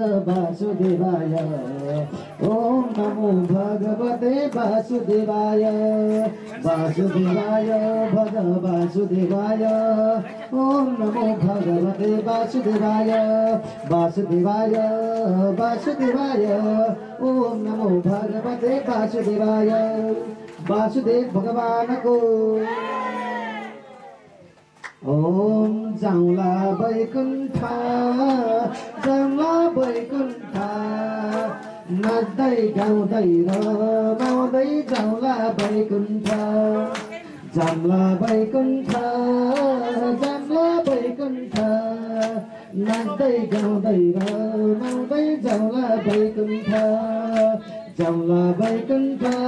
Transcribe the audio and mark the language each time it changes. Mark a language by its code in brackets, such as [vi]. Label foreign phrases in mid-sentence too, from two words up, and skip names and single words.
[sa] वासुदेवाय ओम नमो भगवते वासुदेवाय वासुदेवाय भज वासुदेवाय ओम नमो भगवते वासुदेवाय वासुदेवाय वासुदेवाय ओम नमो भगवते वासुदेवाय [ne] वासुदेव भगवान को ओम जाउँला बैकुण्ठ नाच्दै गाउँदै रमाउँदै जाउँला बैकुण्ठ जाम्ला बैकुण्ठ नाच्दै गाउँदै रमाउँदै जाउँला बैकुण्ठ जाउँला बैकुण्ठ